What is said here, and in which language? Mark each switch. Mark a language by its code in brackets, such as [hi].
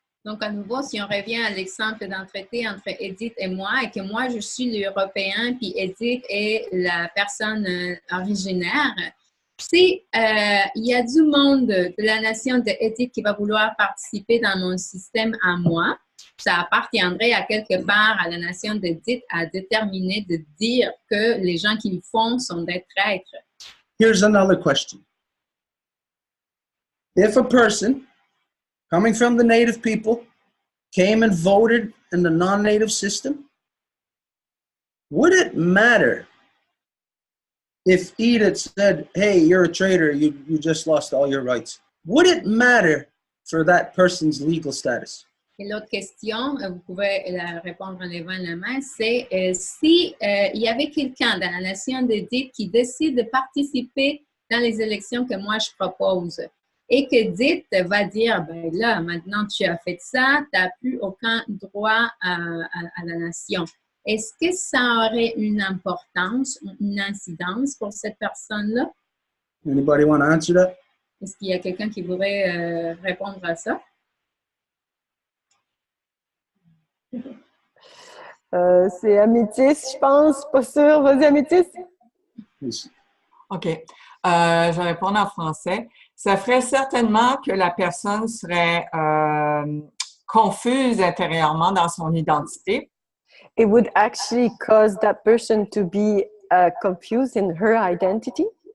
[fr] Donc, à nouveau, si on revient à l'exemple d'un traité entre Edith et moi que moi, je suis l'Européen, puis Edith est la personne originaire, si il y a du monde de la nation de Edith qui va vouloir participer dans mon système à moi, ça appartiendrait à quelque part à la nation d'Edith à déterminer de dire que les gens qui le font sont des traîtres. [en] Here's another question. If a person coming from the native people came and voted in the non-native system, would it matter if Edith said, hey, you're a traitor, you just lost all your rights? Would it matter for that person's legal status? [fr] Et l'autre question, vous pouvez la répondre en levant la main, c'est si il y avait quelqu'un dans la nation d'Edith qui décide de participer dans les élections que moi je propose et que Edith va dire, ben là, maintenant tu as fait ça, tu n'as plus aucun droit à la nation. Est-ce que ça aurait une importance, une incidence pour cette personne-là? [en] Anybody want to answer that? [fr] Est-ce qu'il y a quelqu'un qui voudrait répondre à ça? C'est Améthyste, je pense. Pas sûr. Vas-y, Améthyste. [en] Please. OK. [fr] Je vais répondre en français. Ça ferait certainement que la personne serait confuse intérieurement dans son identité. [en] It would actually cause that person to be confused in her identity.